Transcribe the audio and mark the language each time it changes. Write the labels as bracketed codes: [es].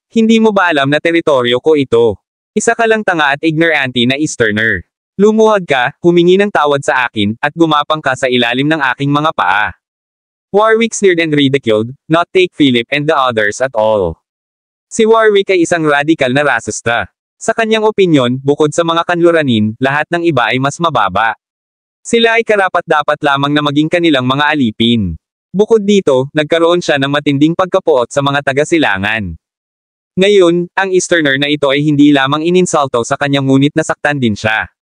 [tl] Hindi mo ba alam na teritoryo ko ito? Isa ka lang tanga at ignorante na Easterner. Lumuhad ka, humingi ng tawad sa akin, at gumapang ka sa ilalim ng aking mga paa. [en] Warwick sneered and ridiculed, not take Philip and the others at all. [tl] Si Warwick ay isang radical na rasista. Sa kanyang opinyon, bukod sa mga kanluranin, lahat ng iba ay mas mababa. Sila ay karapat-dapat lamang na maging kanilang mga alipin. Bukod dito, nagkaroon siya ng matinding pagkapuot sa mga taga-silangan. Ngayon, ang Easterner na ito ay hindi lamang ininsulto sa kanyang ngunit nasaktan din siya.